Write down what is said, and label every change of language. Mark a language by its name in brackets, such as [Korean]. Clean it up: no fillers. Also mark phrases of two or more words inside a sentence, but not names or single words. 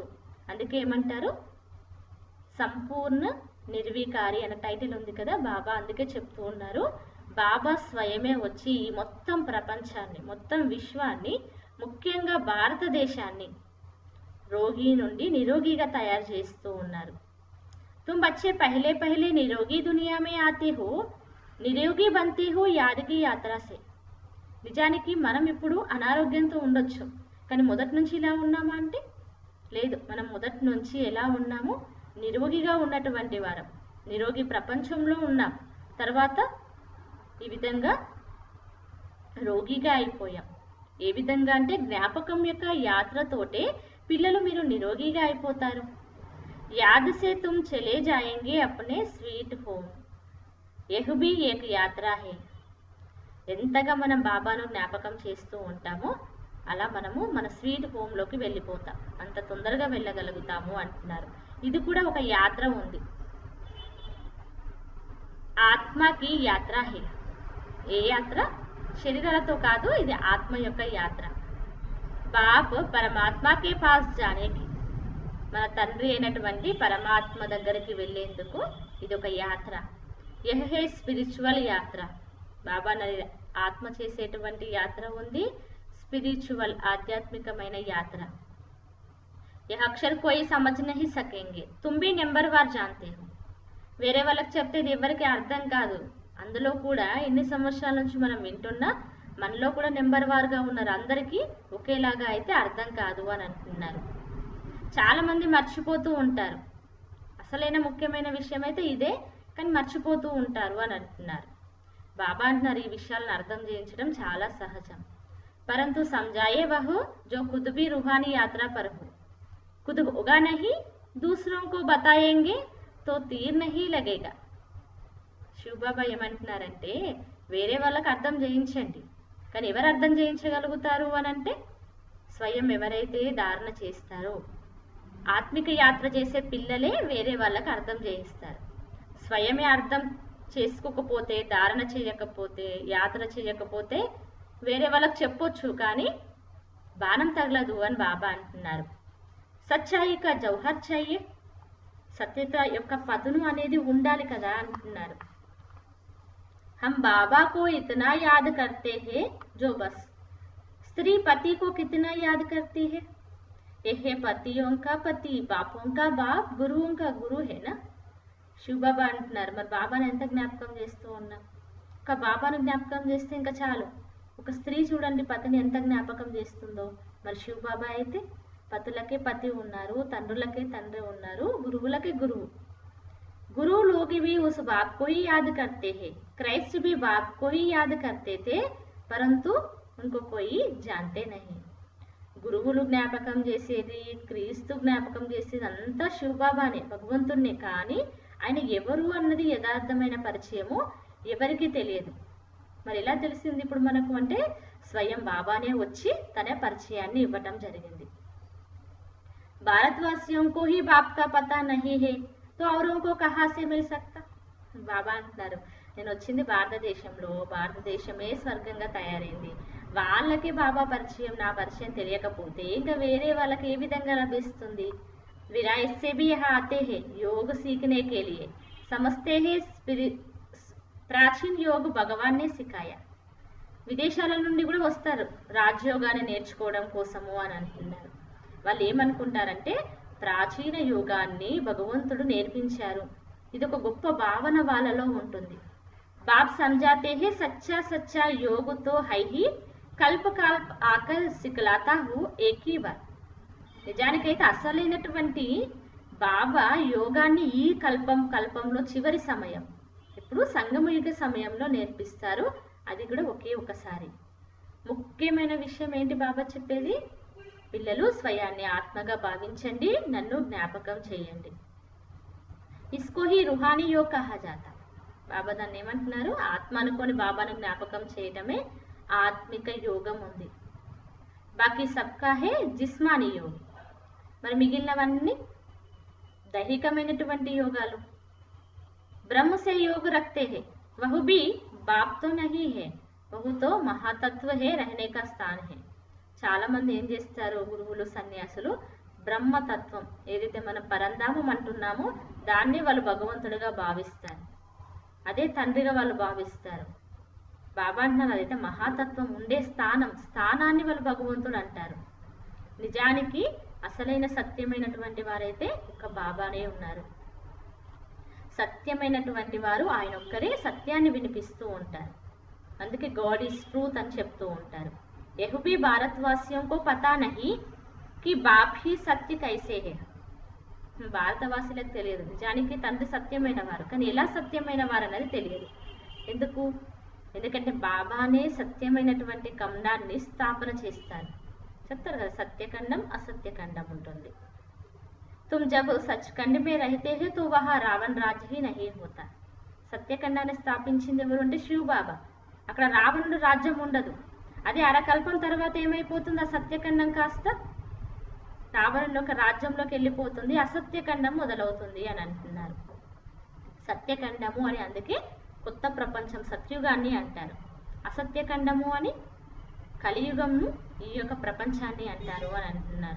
[Telugu] అందుకే ఏమంటారు సంపూర్ణ నిర్వికారి అనే టైటిల్ ఉంది కదా బాబా. అందుకే చెప్తూ ఉన్నారు బాబా స్వయమే వచ్చి ఈ మొత్తం ప్రపంచాన్ని, మొత్తం విశ్వాన్ని, ముఖ్యంగా భారతదేశాన్ని రోగి నుండి నిరోగిగా తయారు చేస్తూ ఉన్నారు. [Hindi] तुम बच्चे पहले पहले निरोगी दुनिया में आते हो, निरोगी बनते हो याद की यात्रा से. [Telugu] నిజానికి మనం ఇప్పుడు అనారోగ్యంతో ఉండొచ్చు, కానీ మొదటి నుంచి ఇలా ఉన్నామా అంటే లేదు. మనం మొదటి నుంచి ఎలా ఉన్నామో నిరోగిగా ఉన్నటువంటి వారం, నిరోగి ప్రపంచంలో ఉన్నాం. తర్వాత ఈ విధంగా రోగిగా అయిపోయాం. ఏ విధంగా అంటే జ్ఞాపకం యొక్క యాత్రతోటే పిల్లలు మీరు నిరోగిగా అయిపోతారు. [Hindi] याद से तुम चले जाएंगे अपने [English] sweet home, [Hindi] यह भी एक यात्रा है. [Telugu] ఎంతగా మనం బాబాను జ్ఞాపకం చేస్తూ ఉంటామో అలా మనము మన [English] sweet homeలోకి [Telugu] వెళ్ళిపోతాం, అంత తొందరగా వెళ్ళగలుగుతాము అంటున్నారు. ఇది కూడా ఒక యాత్ర ఉంది. [Hindi] आत्मा की यात्रा है. [Telugu] ఏ యాత్ర? శరీరాలతో కాదు, ఇది ఆత్మ యొక్క యాత్ర. [Hindi] बाप परमात्मा के पास जाने की, [Telugu] మన తండ్రి అయినటువంటి పరమాత్మ దగ్గరికి వెళ్ళేందుకు ఇది ఒక యాత్ర. [Hindi] यह है स्पिरिचुअल यात्रा. [Telugu] బాబా ఆత్మ చేసేటువంటి యాత్ర ఉంది, స్పిరిచువల్ ఆధ్యాత్మికమైన యాత్ర. [Hindi] यह अक्षर कोई समझ नहीं सकेंगे, तुम भी नंबरवार जानते हो. [Telugu] వేరే వాళ్ళకి చెప్తే ఇది ఎవరికి అర్థం కాదు. అందులో కూడా ఎన్ని సంవత్సరాల నుంచి మనం వింటున్నా మనలో కూడా నెంబర్ వార్గా ఉన్నారు. అందరికీ ఒకేలాగా అయితే అర్థం కాదు అని అంటున్నారు. చాలా మంది మర్చిపోతూ ఉంటారు. అసలైన ముఖ్యమైన విషయం అయితే ఇదే, కానీ మర్చిపోతూ ఉంటారు అని అంటున్నారు. బాబా అంటున్నారు ఈ విషయాలను అర్థం చేయించడం చాలా సహజం. [Hindi] పరంతు సమझाए वह जो खुद भी रूहानी यात्रा पर हो, खुद होगा नहीं, दूसरों को बताएंगे तो तीर नहीं लगेगा. [Telugu] శివబాబా ఏమంటున్నారంటే వేరే వాళ్ళకి అర్థం చేయించండి, కానీ ఎవరు అర్థం చేయించగలుగుతారు అని అంటే స్వయం ఎవరైతే ధారణ చేస్తారో, ఆత్మిక యాత్ర చేసే పిల్లలే వేరే వాళ్ళకి అర్థం చేయిస్తారు. స్వయమే అర్థం చేసుకోకపోతే, ధారణ చేయకపోతే, యాత్ర చేయకపోతే వేరే వాళ్ళకి చెప్పొచ్చు, కానీ బాణం తగలదు అని బాబా అంటున్నారు. [Hindi] सच्चाई का जौहर चाहिए, [Telugu] సత్యత యొక్క పదును అనేది ఉండాలి కదా అంటున్నారు. [Hindi] हम बाबा को इतना याद करते हैं जो बस स्त्री पति को कितना याद करती है. यह पतियों का पति, बापों का बाप, गुरुओं का गुरु है ना. [Telugu] శివబాబా అంటున్నారు మరి బాబాను ఎంత జ్ఞాపకం చేస్తూ ఉన్నాం. ఒక బాబాను జ్ఞాపకం చేస్తే ఇంకా చాలు. ఒక స్త్రీ చూడండి పతిని ఎంత జ్ఞాపకం చేస్తుందో, మరి శివ బాబా అయితే పతులకే పతి ఉన్నారు, తండ్రులకే తండ్రి ఉన్నారు, గురువులకే గురువు. [Hindi] गुरु लोग भी उस बाप को ही याद करते हैं, क्राइस्ट भी बाप को ही याद करते थे, परंतु उनको कोई जानते नहीं. [Telugu] గురువులు జ్ఞాపకం చేసేది, క్రీస్తు జ్ఞాపకం చేసేది అంతా శివబాబానే, భగవంతుడినే. కానీ ఆయన ఎవరు అన్నది యథార్థమైన పరిచయము ఎవరికి తెలియదు. మరి ఎలా తెలిసింది ఇప్పుడు మనకు అంటే స్వయం బాబానే వచ్చి తన పరిచయాన్ని ఇవ్వటం జరిగింది. [Hindi] భారతవాసియోं को ही बाप का पता नहीं है तो औरों को कहाँ से मिल सकता. [Telugu] బాబా అంటున్నారు, నేను వచ్చింది భారతదేశంలో, భారతదేశమే స్వర్గంగా తయారైంది, వాళ్ళకి బాబా పరిచయం నా పరిచయం తెలియకపోతే ఇంకా వేరే వాళ్ళకి ఏ విధంగా లభిస్తుంది. [Hindi] विरा इससे भी यहाँ आते हैं योग सीखने के लिए, समझते हैं प्राचीन योग भगवान ने सिखाया. [Telugu] విదేశాల నుండి కూడా వస్తారు రాజయోగాన్ని నేర్చుకోవడం కోసము అని అంటున్నారు. వాళ్ళు ఏమనుకుంటారంటే ప్రాచీన యోగాన్ని భగవంతుడు నేర్పించారు, ఇది ఒక గొప్ప భావన వాళ్ళలో ఉంటుంది. [Hindi] బాప్ సమझाते हैं सच्चा सच्चा योग तो है ही, कल्प कल्प आकर सिखलाता हूँ एक ही बार. [Telugu] నిజానికైతే అసలైనటువంటి బాబా యోగాన్ని ఈ కల్పంలో చివరి సమయం, ఇప్పుడు సంగమయుగ సమయంలో నేర్పిస్తారు, అది కూడా ఒకే ఒకసారి. ముఖ్యమైన విషయం ఏంటి బాబా చెప్పేది? పిల్లలు స్వయాన్ని ఆత్మగా భావించండి, నన్ను జ్ఞాపకం చేయండి. [Hindi] इसको ही रूहानी योग कहा जाता. [Telugu] బాబా దాన్ని ఏమంటున్నారు? ఆత్మ అనుకొని బాబాను జ్ఞాపకం చేయటమే ఆత్మిక యోగం ఉంది. [Hindi] बाकी सबका है जिस्मानी योग. [Telugu] మరి మిగిలినవన్నీ దైహికమైనటువంటి యోగాలు. [Hindi] ब्रह्म से योग रखते हैं, वह भी बाप तो नहीं है, वह तो महातत्व है, रहने का स्थान है. [Telugu] చాలా మంది ఏం చేస్తారు, గురువులు సన్యాసులు బ్రహ్మతత్వం ఏదైతే మనం పరంధామం అంటున్నామో దాన్ని వాళ్ళు భగవంతుడిగా భావిస్తారు, అదే తండ్రిగా వాళ్ళు భావిస్తారు. బాబా అంటున్నారు అదైతే మహాతత్వం ఉండే స్థానాన్ని వాళ్ళు భగవంతుడు అంటారు. నిజానికి అసలైన సత్యమైనటువంటి వారైతే ఒక బాబానే ఉన్నారు. సత్యమైనటువంటి వారు ఆయన ఒక్కరే సత్యాన్ని వినిపిస్తూ ఉంటారు. అందుకే [English] God is truth [Telugu] అని చెప్తూ ఉంటారు. [Hindi] यह भी भारतवासियों को पता नहीं कि बाप ही सत्य कैसे है. [Telugu] భారతవాసులకు తెలియదు నిజానికి తండ్రి సత్యమైన వారు, కానీ ఎలా సత్యమైన వారు అన్నది తెలియదు. ఎందుకంటే బాబానే సత్యమైనటువంటి ఖండాన్ని స్థాపన చేస్తారు. చెప్తారు కదా సత్యఖండం అసత్యఖండం ఉంటుంది. [Hindi] तुम जब सचखंड में रहते हैं तो वहाँ रावण राज्य ही नहीं होता. [Telugu] సత్యఖండాన్ని స్థాపించింది ఎవరు అంటే శివ బాబా. అక్కడ రావణుడు రాజ్యం ఉండదు. అదే అరకల్పం తర్వాత ఏమైపోతుంది, ఆ సత్యఖండం కాస్త రావణుడు ఒక రాజ్యంలోకి వెళ్ళిపోతుంది, అసత్యఖండం మొదలవుతుంది అని అంటున్నారు. సత్యఖండము అని అందుకే కొత్త ప్రపంచం సత్యుగాన్ని అంటారు, అసత్యఖండము అని కలియుగంను ఈ యొక్క ప్రపంచాన్ని అంటారు అని అంటున్నారు.